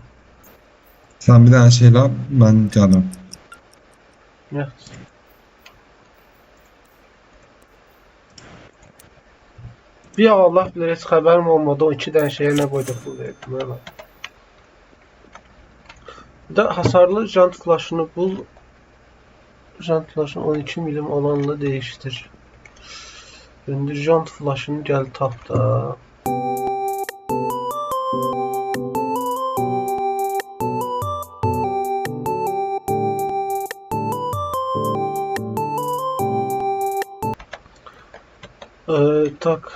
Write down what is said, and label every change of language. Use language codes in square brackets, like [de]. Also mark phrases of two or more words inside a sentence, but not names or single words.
[az] Sən bir dənə şey elə, mən gəlirəm. Yox. Bir Allah bilir, heç xəbərim olmadı, o 2 dənə şeyə nə qoyduq bu verdim, elə. [tr] Bir də hasarlı jant flaşını bul. Jant flaşını 12 milim olanla değiştir. Döndür jant flaşını gel tap da. Tak.